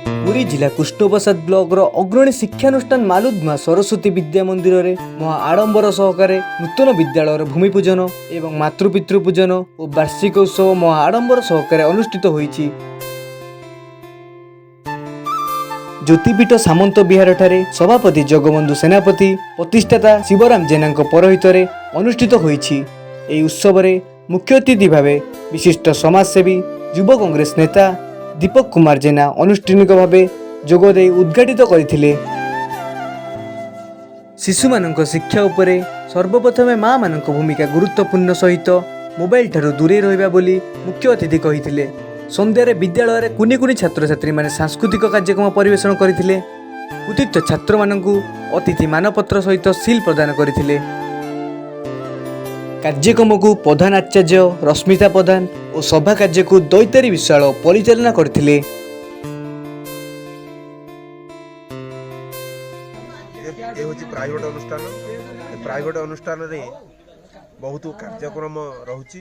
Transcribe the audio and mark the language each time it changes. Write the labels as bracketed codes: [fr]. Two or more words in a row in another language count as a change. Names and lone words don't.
[or] ପୁରୀ ଜିଲ୍ଲା କୃଷ୍ଣପ୍ରସାଦ ବ୍ଲକ ର ଅଗ୍ରଣୀ ଶିକ୍ଷାନୁଷ୍ଠାନ ମାଲୁଦମା ସରସ୍ୱତୀ ବିଦ୍ୟା ମନ୍ଦିର ରେ ମହା ଆଡ଼ମ୍ବର ସହକାରେ ନୂତନ ବିଦ୍ୟାଳୟ ଭୂମି ପୂଜନ ଏବଂ ମାତୃପିତୃ ପୂଜନ ଓ ବାର୍ଷିକ ଉତ୍ସବ ମହା ଆଡ଼ମ୍ବର ସହକାରେ ଅନୁଷ୍ଠିତ ହୋଇଛି। ଜ୍ୟୋତିପୀଠ ସାମନ୍ତ ବିହାର ଠାରେ ସଭାପତି ଜଗବନ୍ଧୁ ସେନାପତି ପ୍ରତିଷ୍ଠାତା ଶିବରାମ ଜେନା ପୌରୋହିତ ଅନୁଷ୍ଠିତ ହୋଇଛି। ଏହି ଉତ୍ସବ ରେ ମୁଖ୍ୟ ଅତିଥି ଭାବେ ବିଶିଷ୍ଟ ସମାଜସେବୀ ଯୁବ କଂଗ୍ରେସ ନେତା ଦୀପକ କୁମାର ଜେନା ଆନୁଷ୍ଠାନିକ ଭାବେ ଯୋଗଦେ ଉଦ୍‌ଘାଟିତ କରିଥିଲେ। ଶିଶୁ ମାନଙ୍କ ଶିକ୍ଷା ଉପରେ ସର୍ବପ୍ରଥମେ ମାଁ ମାନଙ୍କ ଭୂମିକା ଗୁରୁତ୍ୱପୂର୍ଣ୍ଣ ସହିତ ମୋବାଇଲ ଠାରୁ ଦୂରେ ରହିବା ବୋଲି ମୁଖ୍ୟ ଅତିଥି କହିଥିଲେ। ସନ୍ଧ୍ୟାରେ ବିଦ୍ୟାଳୟ କୁନି କୁନି ଛାତ୍ର ଛାତ୍ରୀ ମାନେ ସାଂସ୍କୃତିକ କାର୍ଯ୍ୟକ୍ରମ ପରିବେଷଣ କରିଥିଲେ। ଉତ୍ତୀର୍ଣ୍ଣ ଛାତ୍ର ମାନଙ୍କୁ ଅତିଥି ମାନପତ୍ର ସହିତ ସିଲ ପ୍ରଦାନ କରିଥିଲେ। କାର୍ଯ୍ୟକ୍ରମ କୁ ପ୍ରଧାନ ଆଚାର୍ଯ୍ୟ ରଶ୍ମିତା ପ୍ରଧାନ ଓ ସଭା କାର୍ଯ୍ୟ କୁ ଦୈତାରୀ ବିଶାଳ ପରିଚାଳନା କରିଥିଲେ। ପ୍ରାଇଭେଟ ଅନୁଷ୍ଠାନ ରେ ବହୁତ କାର୍ଯ୍ୟକ୍ରମ ରହୁଛି।